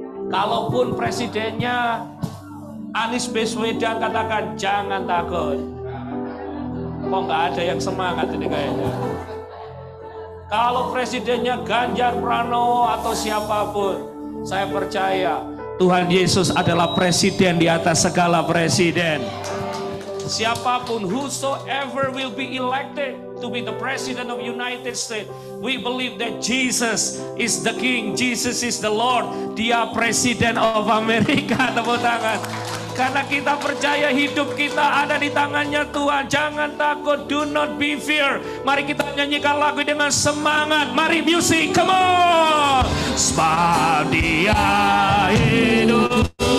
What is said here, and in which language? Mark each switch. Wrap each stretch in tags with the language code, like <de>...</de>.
<id>Kalaupun presidennya Anies Baswedan katakan jangan takut. Kok nggak ada yang semangat ini kayaknya. Kalau presidennya Ganjar Pranowo atau siapapun, saya percaya Tuhan Yesus adalah presiden di atas segala presiden. Siapapun,</id> <en>whosoever will be elected to be the president of United States, we believe that Jesus is the King, Jesus is the Lord.</en> <id>Dia presiden of Amerika. Tepuk tangan. Karena kita percaya hidup kita ada di tangannya Tuhan. Jangan takut,</id> <en>do not be fear.</en> <id>Mari kita nyanyikan lagu dengan semangat. Mari music,</id> <en>come on.</en> <id>Sebab Dia hidup.</id>